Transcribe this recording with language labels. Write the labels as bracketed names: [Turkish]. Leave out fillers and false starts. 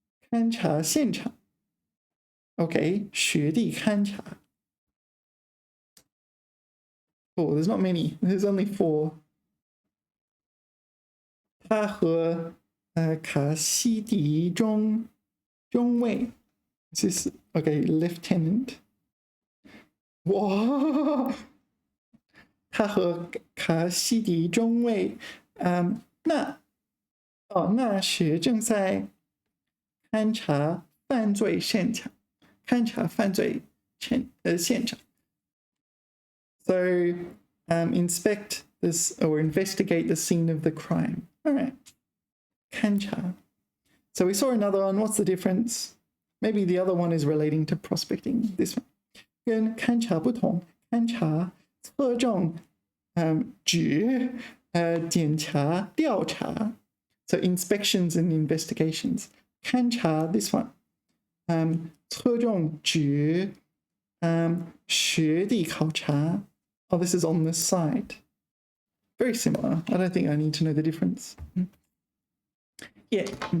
[Chinese] 勘察现场. [English] Okay, [Chinese] 学弟勘察. [English] Oh, there's not many. There's only 4. [Chinese] 他和卡西迪中尉. [English] This is okay, lieutenant. [Chinese] 哇，他和卡西迪中尉，那时正在勘察犯罪现场，勘察犯罪现场。 [English] So inspect this or investigate the scene of the crime. All right, 勘察. So we saw another one. What's the difference? Maybe the other one is relating to prospecting. This one. [Chinese] 跟勘察不同，勘察侧重指检查调查。 [English] So inspections and investigations. [Chinese] 勘察 [English] this one. [Chinese] 侧重指实地考察. [English] Oh, this is on the site. Very similar. I don't think I need to know the difference. Yeah.